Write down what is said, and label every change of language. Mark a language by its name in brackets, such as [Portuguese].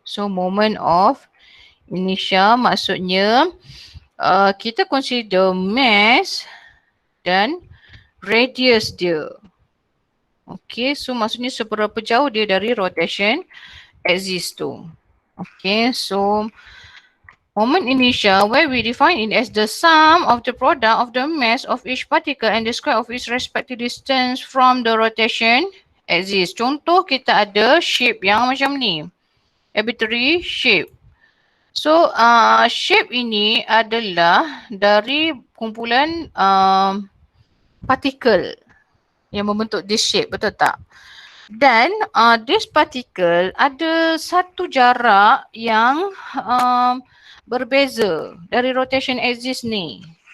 [English] So moment of inertia [Malay] maksudnya kita [English] consider mass [Malay] dan radius dia. [English] Okay. [Malay] So maksudnya seberapa jauh dia dari rotation axis tu. [English] Okay. So moment inertia where we define it as the sum of the product of the mass of each particle and the square of its respective distance from the rotation axis. [Malay] Contoh kita ada shape yang macam ni. [English] Arbitrary shape. [Malay] So shape ini adalah dari kumpulan particle yang membentuk [English] this shape, [Malay] betul tak? Dan [English] this particle [Malay] ada satu jarak yang berbeza dari rotation axis ni.